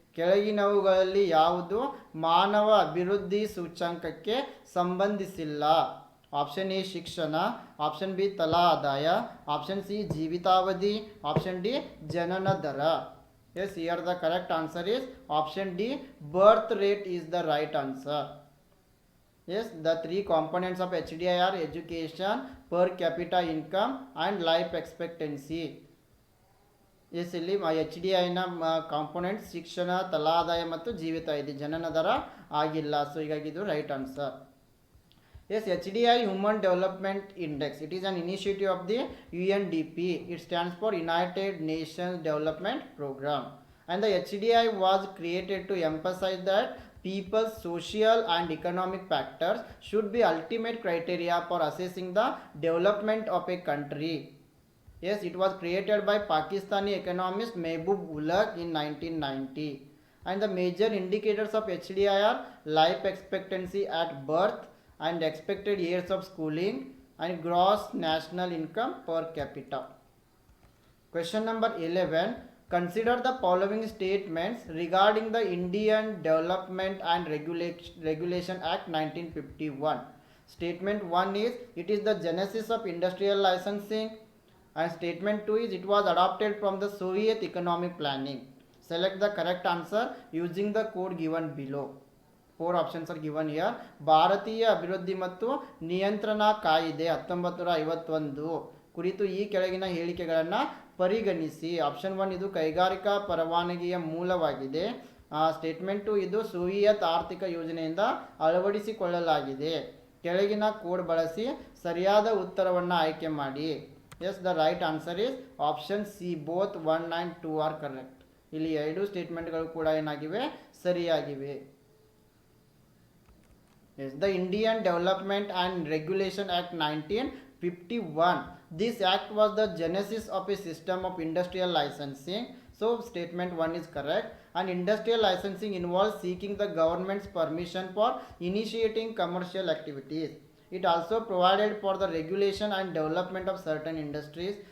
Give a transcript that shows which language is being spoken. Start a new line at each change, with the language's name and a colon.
Kannada: ಕೆಳಗಿನವುಗಳಲ್ಲಿ ಯಾವುದು ಮಾನವ ಅಭಿವೃದ್ಧಿ ಸೂಚ್ಯಂಕಕ್ಕೆ ಸಂಬಂಧಿಸಿಲ್ಲ? ಆಪ್ಷನ್ ಎ ಶಿಕ್ಷಣ, ಆಪ್ಷನ್ ಬಿ ತಲಾ ಆದಾಯ, ಆಪ್ಷನ್ ಸಿ ಜೀವಿತಾವಧಿ, ಆಪ್ಷನ್ ಡಿ ಜನನ ದರ.
English: Yes, here the correct answer is option D, birth rate is the right answer. Yes, the three components of HDI are education, per capita income and life expectancy.
Kannada: Yes, ಇಲ್ಲಿ HDIನ components ಶಿಕ್ಷಣ, ತಲಾದಾಯ ಮತ್ತು ಜೀವಿತಾವಧಿ, ಜನನ ದರ ಆಗಿಲ್ಲ. So ಹೀಗಾಗಿ ಇದು right answer.
English: Yes, HDI Human Development Index. It is an initiative of the UNDP. It stands for United Nations Development Program. And the HDI was created to emphasize that people's social and economic factors should be ultimate criteria for assessing the development of a country. Yes, it was created by Pakistani economist Mehboob Ulugh in 1990. And the major indicators of HDI are life expectancy at birth, and expected years of schooling, and gross national income per capita. Question number 11. Consider the following statements regarding the Indian Development and Regulation Act 1951. Statement 1 is it is the genesis of industrial licensing, and statement 2 is it was adopted from the Soviet economic planning. Select the correct answer using the code given below. Four options are given here.
Kannada: ಭಾರತೀಯ ಅಭಿವೃದ್ಧಿ ಮತ್ತು ನಿಯಂತ್ರಣ ಕಾಯಿದೆ 1951 ಕುರಿತು ಈ ಕೆಳಗಿನ ಹೇಳಿಕೆಗಳನ್ನು ಪರಿಗಣಿಸಿ. ಆಪ್ಷನ್ 1 ಇದು ಕೈಗಾರಿಕಾ ಪರವಾನಗಿಯ ಮೂಲವಾಗಿದೆ. ಸ್ಟೇಟ್ಮೆಂಟ್ 2 ಇದು ಸೋವಿಯತ್ ಆರ್ಥಿಕ ಯೋಜನೆಯಿಂದ ಅಳವಡಿಸಿಕೊಳ್ಳಲಾಗಿದೆ. ಕೆಳಗಿನ ಕೋಡ್ ಬಳಸಿ ಸರಿಯಾದ ಉತ್ತರವನ್ನು ಆಯ್ಕೆ ಮಾಡಿ.
English: Yes, the right answer is option C, both 1 and 2 are correct.
Kannada: ಇಲ್ಲಿ ಎರಡು ಸ್ಟೇಟ್ಮೆಂಟ್ಗಳು ಕೂಡ ಏನಾಗಿವೆ, ಸರಿಯಾಗಿವೆ.
English: Yes, the Indian Development and Regulation Act 1951. This act was the genesis of a system of industrial licensing. So statement 1 is correct. And industrial licensing involves seeking the government's permission for initiating commercial activities. It also provided for the regulation and development of certain industries.